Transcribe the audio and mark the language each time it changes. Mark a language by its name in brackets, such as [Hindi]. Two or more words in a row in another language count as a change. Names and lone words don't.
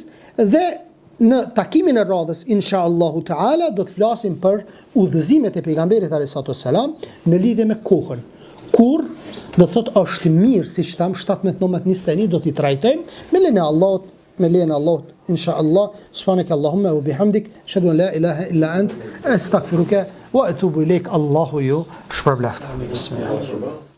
[Albanian] Dhe në takimin e radhës, [Arabic] إن شاء الله تعالى, [Albanian] do të flasim për udhëzimet e pejgamberit alayhis salam në lidhje me kohën. Kur do thot është mirë, si shtam 17-19 do t'i trajtojmë me lejen e Allahut, inshallah. [Arabic] سبحانك اللهم وبحمدك أشهد أن لا إله إلا أنت أستغفرك وأتوب إليك. [Albanian] Allahu ju shpërbleft. Bismillah.